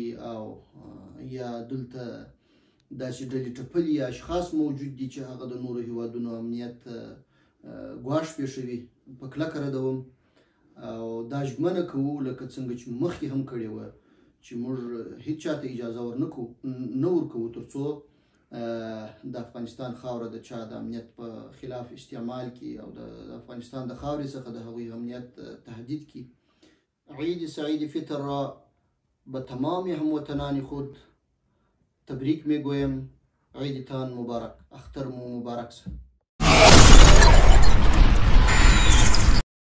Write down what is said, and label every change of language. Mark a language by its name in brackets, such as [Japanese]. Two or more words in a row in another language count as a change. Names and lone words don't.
[Pashto] او یا دلته داسې ډلې ټپلې اشخاص موجود دي چې هغه د نورو هیوادونو امنیت ګواښ پېښوي په کلکه ردوم او دا ژمنه کوو لکه څنګه چې مخکې هم کړې وه چې موږ هیڅ چاته اجازه نه ورکوو تر څو د افغانستان خاوره د چا د امنیت په خلاف استعمال کی او د افغانستان د خاورې څخه د هغوی امنیت تهدید کی. [Persian] عید سعید فطر را به تمام هموطنان خود تبریک میگویم. عیدتان مبارک، [Pashto] اختر مو مبارک.